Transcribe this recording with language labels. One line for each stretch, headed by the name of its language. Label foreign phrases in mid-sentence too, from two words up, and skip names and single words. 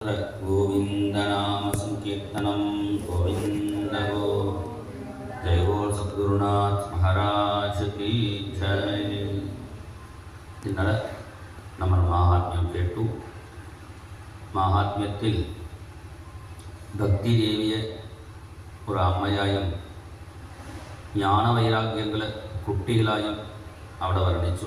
Hindi: गोविंदनाम संकीर्तनम गोविंद गो जय बोल सद्गुरुनाथ महाराज की जय.
Malayalam: ഇന്നലെ നമ്മൾ മാഹാത്മ്യം കേട്ടു. മാഹാത്മ്യത്തിൽ ഭക്തിദേവിയെ ഒരു അമ്മയായും ജ്ഞാനവൈരാഗ്യങ്ങൾ കുട്ടികളായും അവിടെ വർണ്ണിച്ചു.